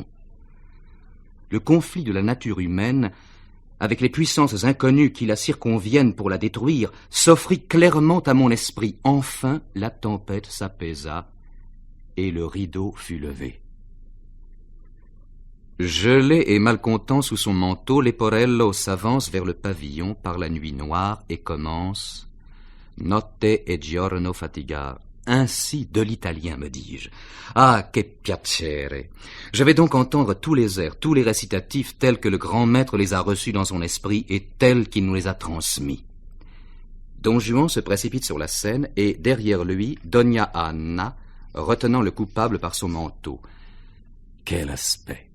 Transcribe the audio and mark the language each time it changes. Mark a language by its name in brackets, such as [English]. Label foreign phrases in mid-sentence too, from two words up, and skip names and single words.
[French] Le conflit de la nature humaine avec les puissances inconnues qui la circonviennent pour la détruire, s'offrit clairement à mon esprit. Enfin, la tempête s'apaisa et le rideau fut levé. Gelé et malcontent sous son manteau, Leporello s'avance vers le pavillon par la nuit noire et commence « [Italian] Notte e giorno fatigar ». [French] Ainsi de l'italien, me dis-je. [Italian] Ah, che piacere! [French] Je vais donc entendre tous les airs, tous les récitatifs tels que le grand maître les a reçus dans son esprit et tels qu'il nous les a transmis. Don Juan se précipite sur la scène et, derrière lui, Donna Anna, retenant le coupable par son manteau. Quel aspect!